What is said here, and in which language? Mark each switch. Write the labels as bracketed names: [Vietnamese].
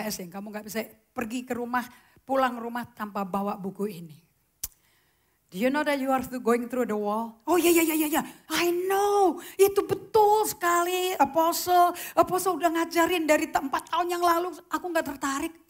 [Indonesian] Hessing, kamu gak bisa pergi ke rumah, pulang rumah tanpa bawa buku ini. [English] Do you know that you are going through the wall? [Indonesian] Oh ya. [English] I know, [Indonesian] itu betul sekali. Apostle udah ngajarin dari 4 tahun yang lalu, aku gak tertarik.